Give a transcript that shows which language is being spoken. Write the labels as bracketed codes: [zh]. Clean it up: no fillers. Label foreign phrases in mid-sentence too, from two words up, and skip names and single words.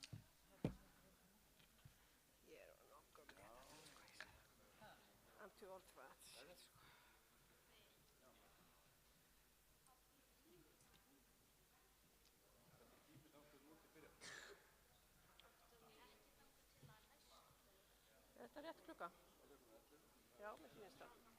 [is] Ég er nokkuð með þetta, sko ég sagði. [en] I'm too old for that. [is] Er þetta rétt klukka? Já, mér finnst það.